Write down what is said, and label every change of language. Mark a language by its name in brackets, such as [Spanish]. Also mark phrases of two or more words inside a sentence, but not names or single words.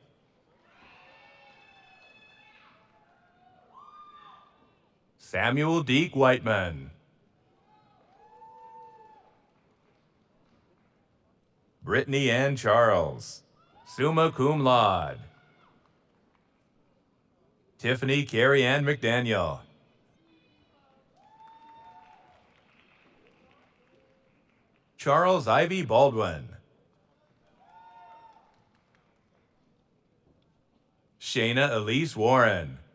[English] Samuel Deke Whiteman. Brittany Ann Charles, [Latin] summa cum laude. [English] Tiffany Carrie Ann McDaniel. Charles Ivy Baldwin. Shayna Elise Warren.